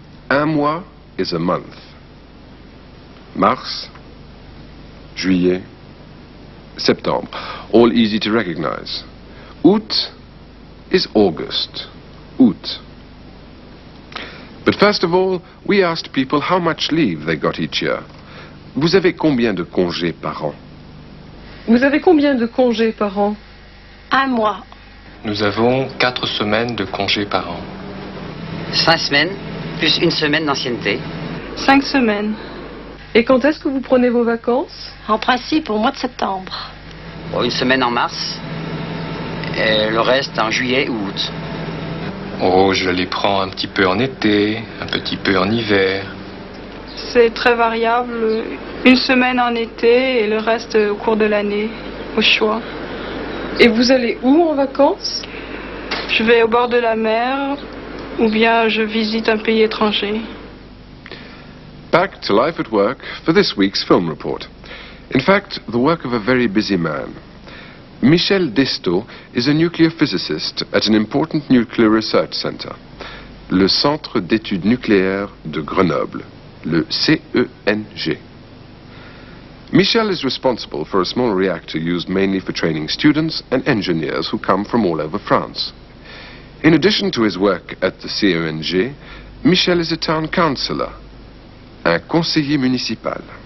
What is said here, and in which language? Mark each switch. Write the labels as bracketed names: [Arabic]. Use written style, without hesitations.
[French] Un mois [English] is a month. [French] Mars, juillet, septembre, [English] all easy to recognize. Août is August, août. But first of all, we asked people how much leave they got each year. [French] Vous avez combien de congés par an? Vous avez combien de congés par an? 1 mois. Nous avons 4 semaines de congés par an. 5 semaines, plus 1 semaine d'ancienneté. 5 semaines. Et quand est-ce que vous prenez vos vacances? En principe, au mois de septembre. Bon, 1 semaine en mars, et le reste en juillet ou août. Oh, je les prends un petit peu en été, un petit peu en hiver. C'est très variable. 1 semaine en été et le reste au cours de l'année, au choix. Et vous allez où en vacances? Je vais au bord de la mer ou bien je visite un pays étranger. [English] Back to life at work for this week's film report. In fact, the work of a very busy man. Michel Desto is a nuclear physicist at an important nuclear research center. [French] le Centre d'études nucléaires de Grenoble, le CENG. [English] Michel is responsible for a small reactor used mainly for training students and engineers who come from all over France. In addition to his work at the CENG, Michel is a town councillor, [French] un conseiller municipal.